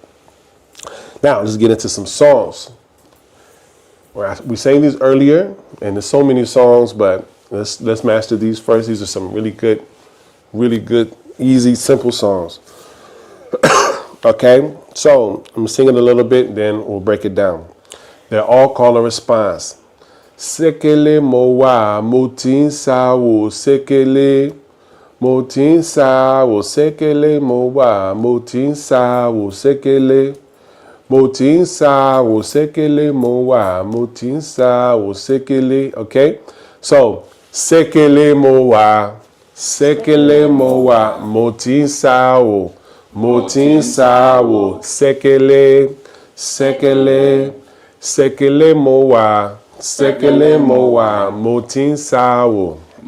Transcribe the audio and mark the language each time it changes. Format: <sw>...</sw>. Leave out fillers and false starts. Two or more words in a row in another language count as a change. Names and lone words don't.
<en>Now, let's get into some songs. We sang these earlier, and there's so many songs, but let's master these first. These are some really good, easy, simple songs. Okay? So I'm singing a little bit, then we'll break it down. They're all call and response.</en> <yo>Sekele mowa motin sawo sekele motin sawo sekele mowa motin sawo sekele motin sawo sekele mowa motin sawo sekele.</yo> <en>Okay, so</en> <yo>sekele mowa motin sawo sekele sekele mowa. Sekele mowa motin sawo</yo>